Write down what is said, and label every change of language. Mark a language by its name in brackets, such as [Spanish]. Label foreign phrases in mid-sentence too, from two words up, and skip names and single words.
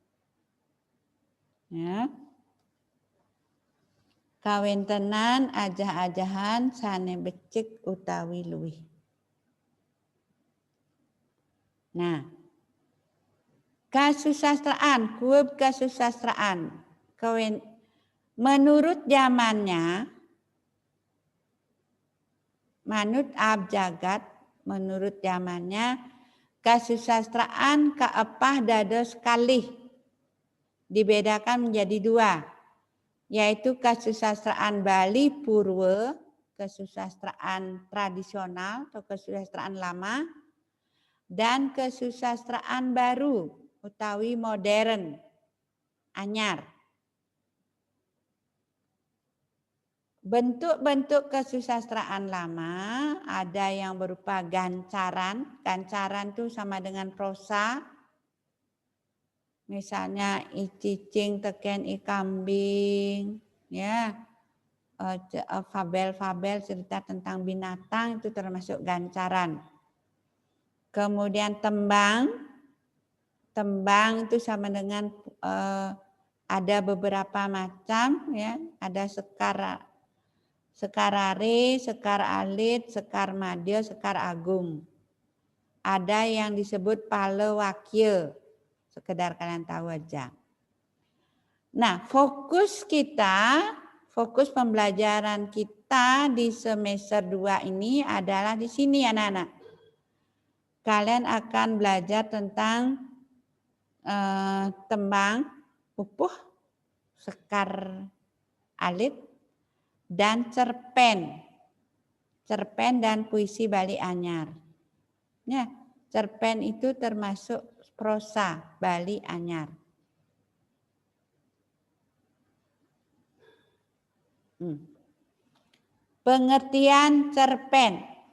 [Indonesian] Ya. [Balinese] Kawin tenan ajah-ajahan sane becik utawi luwih. Nah, Kasusastraan, kub kasusastraan. [Indonesian] Menurut zamannya, [Balinese] manut abjagat, [Indonesian] menurut zamannya, [Balinese] kasusastraan kaepah dados kalih. [Indonesian] Dibedakan menjadi dua, yaitu kasusastraan Bali Purwa, kasusastraan tradisional atau kasusastraan lama, dan kasusastraan baru utawi modern, anyar. Bentuk-bentuk kesusastraan lama ada yang berupa gancaran. Gancaran itu sama dengan prosa. [Balinese] Misalnya i cicing teken i kambing, ya. [Indonesian] Fabel-fabel cerita tentang binatang itu termasuk gancaran. Kemudian tembang. Tembang itu sama dengan ada beberapa macam, ya. Ada sekar are, sekar alit, sekar madya, sekar agung. Ada yang disebut pala wakil. Sekedar kalian tahu aja. Nah, fokus pembelajaran kita di semester 2 ini adalah di sini anak-anak. Kalian akan belajar tentang tembang, pupuh, sekar alit, dan cerpen. Cerpen dan puisi Bali Anyar. Ya, cerpen itu termasuk prosa Bali Anyar. Pengertian cerpen.